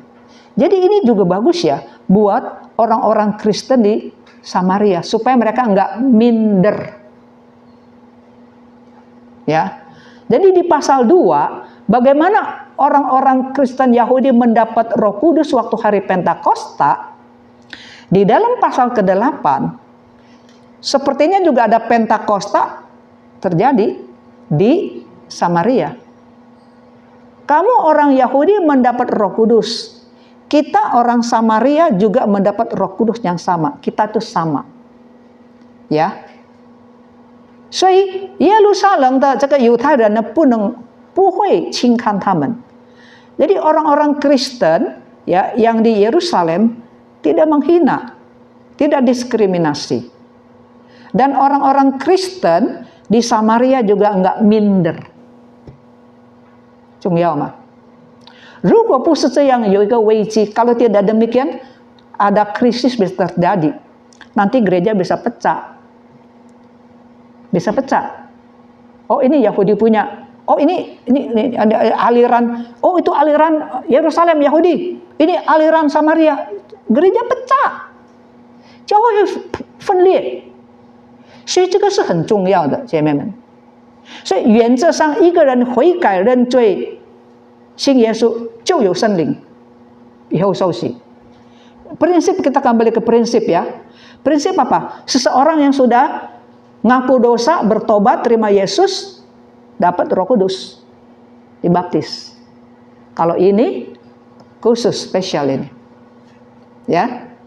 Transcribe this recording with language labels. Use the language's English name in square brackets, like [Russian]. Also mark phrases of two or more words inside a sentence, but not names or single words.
[Indonesian] Jadi ini juga bagus ya buat orang-orang Kristen di Samaria supaya mereka enggak minder. Ya. Jadi di pasal 2, bagaimana orang-orang Kristen Yahudi mendapat Roh Kudus waktu hari Pentakosta? Di dalam pasal ke-8, sepertinya juga ada Pentakosta terjadi di Samaria. Kamu orang Yahudi mendapat Roh Kudus. Kita orang Samaria juga mendapat Roh Kudus yang sama. Kita itu sama. Ya. [Chinese] 所以耶路撒冷的这个犹太人呢，不会轻看他们。 [Indonesian] Jadi orang-orang Kristen ya yang di Yerusalem tidak menghina, tidak diskriminasi. Dan orang-orang Kristen di Samaria juga enggak minder. [Chinese] 重要吗？ 如果不是这样，有一个危机， [Indonesian] kalau tidak demikian, ada krisis bisa terjadi. Nanti gereja bisa pecah. Bisa pecah. Oh ini Yahudi punya. Oh ini ada aliran. Oh itu aliran Yerusalem Yahudi. Ini aliran Samaria. Gereja pecah. [Chinese] 教会分裂。所以这个是很重要的，姐妹们。所以原则上，一个人悔改认罪，信耶稣就有圣灵，以后受洗。 [Indonesian] Prinsip kita kembali ke prinsip ya. Prinsip apa? Seseorang yang sudah ngaku dosa, bertobat, terima Yesus, dapat Roh Kudus, dibaptis. Kalau ini khusus spesial ini, ya.